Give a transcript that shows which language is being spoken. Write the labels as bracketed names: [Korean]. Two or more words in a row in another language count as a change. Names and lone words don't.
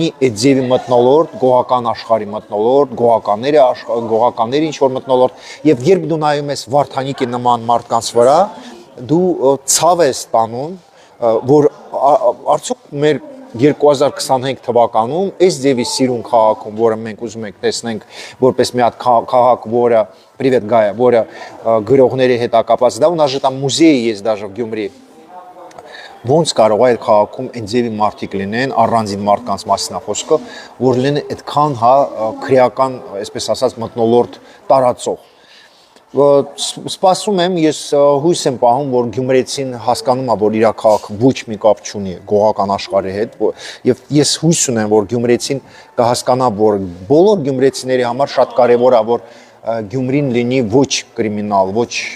[Armenian] այդ ձևի մթնոլորտ, գողական աշխարհի մթնոլորտ, գողականների ինչ որ մթնոլորտ, եւ երբ դու նայում ես Վարդանիկի նման մարդկանց վրա, դու ցավ ես ստանում, որ արդյոք մեր 2025 թվականում այս ձևի սիրուն քաղաքում, որը մենք ուզում ենք տեսնենք որպես մի հատ քաղաք, որը Привет Գայա, որը գրողների հետ կապված, դա ու [Russian] даже там музей есть даже в [Armenian] Գյումրի։ Ոնց կարող է այդ քաղաքում այն ձևի մարդիկ լինեն, առանձին մարդկանց մասին է խոսքը, որ լինեն այդքան, հա, քրեական, այսպես ասած, մթնոլորտ տարածող։ Սպասում եմ, ես հույս եմ պահում, որ գյումրեցին հասկանում է, որ իր քաղաքը ոչ մի կապ չունի գողական աշխարհի հետ, եւ ես հույս ունեմ, որ գյումրեցին կհասկանա, որ բոլոր գյումրեցիների համար շատ կարեւոր է, որ Գյումրին լինի ոչ կրիմինալ, ոչ